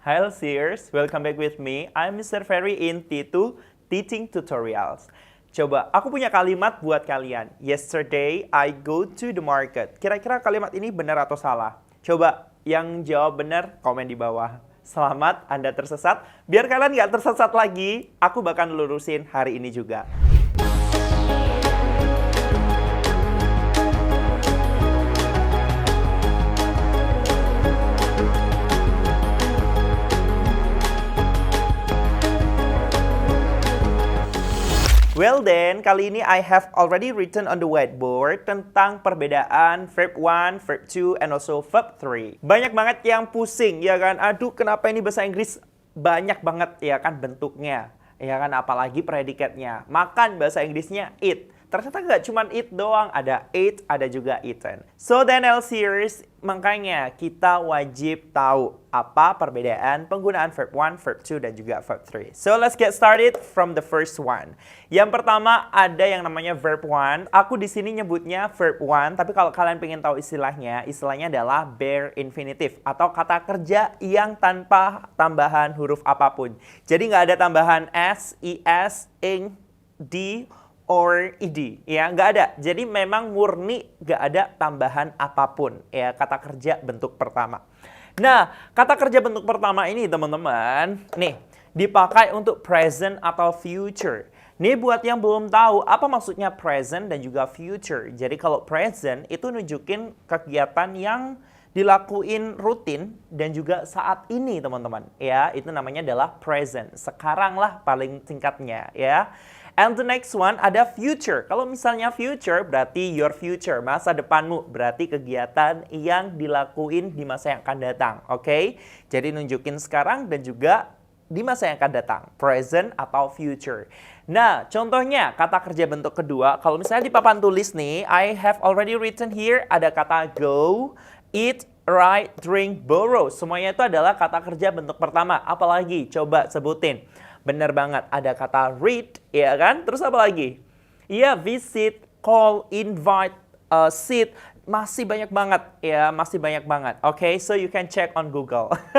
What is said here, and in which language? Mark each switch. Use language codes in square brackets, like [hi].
[en] Hi Sears, welcome back with me. I'm Mr. Ferry in T2 Teaching Tutorials. [id] Coba, aku punya kalimat buat kalian. [en] Yesterday, I go to the market. [id] Kira-kira kalimat ini benar atau salah? Coba, yang jawab benar, komen di bawah. Selamat, Anda tersesat. Biar kalian nggak tersesat lagi, aku bakal lurusin hari ini juga. [en] Well then, [id] kali ini [en] I have already written on the whiteboard [id] tentang perbedaan [en] verb 1, verb 2, and also verb 3. [id] Banyak banget yang pusing, ya kan? Aduh, kenapa ini bahasa Inggris banyak banget, ya kan, bentuknya. Ya kan, apalagi predikatnya. Makan bahasa Inggrisnya eat. Ternyata nggak cuma eat doang, ada ate, ada juga eaten. [en] So then [id] Series, makanya kita wajib tahu apa perbedaan penggunaan verb 1, verb 2, dan juga verb 3. [en] So let's get started from the first one. [id] Yang pertama ada yang namanya verb 1. Aku di sini nyebutnya verb 1, tapi kalau kalian pengen tahu istilahnya adalah bare infinitive atau kata kerja yang tanpa tambahan huruf apapun. Jadi nggak ada tambahan s, is, ing, d, or ed, ya nggak ada. Jadi memang murni nggak ada tambahan apapun, ya kata kerja bentuk pertama. Nah, kata kerja bentuk pertama ini teman-teman, nih dipakai untuk present atau future. Nih buat yang belum tahu apa maksudnya present dan juga future. Jadi kalau present itu nunjukin kegiatan yang dilakuin rutin dan juga saat ini teman-teman. Ya, itu namanya adalah present. Sekarang lah paling singkatnya ya. [en] And the next one [id] ada future. Kalau misalnya future berarti [en] your future, [id] masa depanmu. Berarti kegiatan yang dilakuin di masa yang akan datang. Oke? Jadi nunjukin sekarang dan juga di masa yang akan datang. Present atau future. Nah, contohnya kata kerja bentuk kedua. Kalau misalnya di papan tulis nih, [en] I have already written here [id] ada kata go, eat, write, drink, borrow. Semuanya itu adalah kata kerja bentuk pertama. Apalagi? Coba sebutin. Bener banget, ada kata read, ya kan? Terus apa lagi? Iya, visit, call, invite, sit. Masih banyak banget, ya, masih banyak banget. Oke, [en] so you can check on Google.